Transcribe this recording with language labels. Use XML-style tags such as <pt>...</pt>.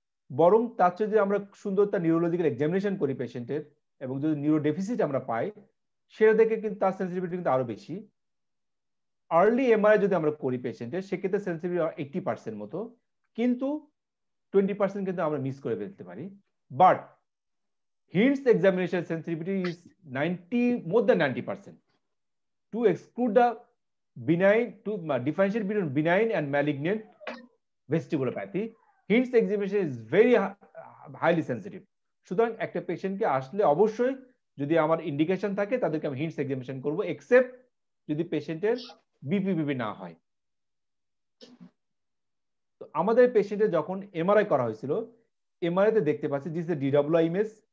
<bn>বরং তার চেয়ে যদি আমরা সুন্দর তার নিউরোলজিক্যাল এক্সামিনেশন করি পেশেন্টের, এবং যদি নিউরো ডেফিসিট আমরা পাই, সেটা দেখে কিন্তু তার সেন্সিটিভিটি কিন্তু আরো বেশি। আর্লি এমআরআই যদি আমরা করি পেশেন্টের, সেক্ষেত্রে সেন্সিটিভিটি 80% মতো, কিন্তু 20% কিন্তু আমরা মিস করে ফেলতে পারি।</bn> <en>But hints examination sensitivity is more than 90%. To exclude the benign, to differentiate between benign and malignant vestibulopathy, hints examination is very highly sensitive.</en> <bn>সুতরাং একটা পেশেন্টকে আসলে অবশ্যই যদি আমার ইন্ডিকেশন থাকে তাদেরকে আমি হিন্টস এক্সামিনেশন করব, এক্সেপ্ট যদি পেশেন্টের বিপিপিবি না হয়। তো আমাদের পেশেন্টের যখন এমআরআই করা হয়েছিল, এমআরআই তে দেখতে পাচ্ছি</bn> <en>This DWI image.</en>